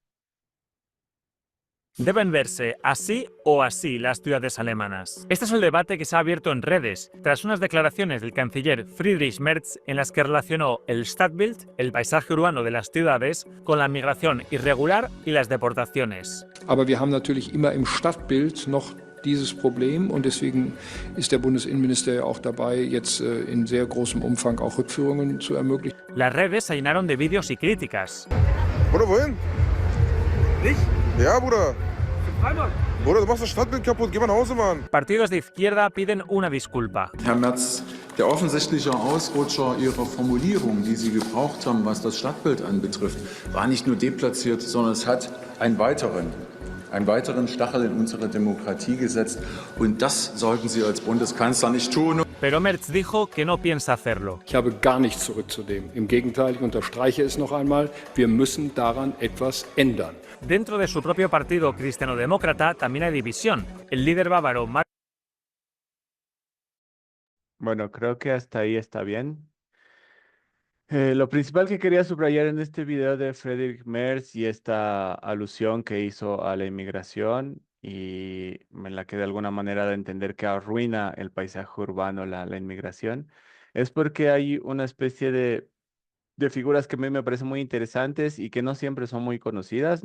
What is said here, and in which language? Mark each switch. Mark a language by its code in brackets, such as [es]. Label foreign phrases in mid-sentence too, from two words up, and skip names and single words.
[es] ¿Deben verse así o así las ciudades alemanas? Este es el debate que se ha abierto en redes tras unas declaraciones del canciller Friedrich Merz en las que relacionó el Stadtbild, el paisaje urbano de las ciudades, con la migración irregular y las deportaciones. [de] Aber wir haben natürlich immer im Stadtbild noch dieses Problem und deswegen ist der Bundesinnenminister ja auch dabei, jetzt in sehr großem Umfang auch Rückführungen zu ermöglichen. [es] Las redes se llenaron de vídeos y críticas. [de] Bruder, wohin? Ich? Ja, Bruder. Zum Freimarkt. Bruder, du machst das Stadtbild kaputt. Geh mal nach Hause, Mann. [es] Partidos de izquierda piden una disculpa. [de] Herr Merz, der offensichtliche Ausrutscher Ihrer Formulierung, die Sie gebraucht haben, was das Stadtbild anbetrifft, war nicht nur deplatziert, sondern es hat einen weiteren Stachel in unsere Demokratie gesetzt. Und das sollten Sie als Bundeskanzler nicht tun. [es] Pero Merz dijo que no piensa hacerlo. [de] Ich habe gar nichts zurückzunehmen. Im Gegenteil, ich unterstreiche es noch einmal, wir müssen daran etwas ändern. [es] Dentro de su propio partido cristiano-demócrata también hay división. El líder bávaro Mark Bueno, creo que hasta ahí está bien. Lo principal que quería subrayar en este video de Friedrich Merz y esta alusión que hizo a la inmigración y en la que de alguna manera da a entender que arruina el paisaje urbano la inmigración, es porque hay una especie de figuras que a mí me parecen muy interesantes y que no siempre son muy conocidas.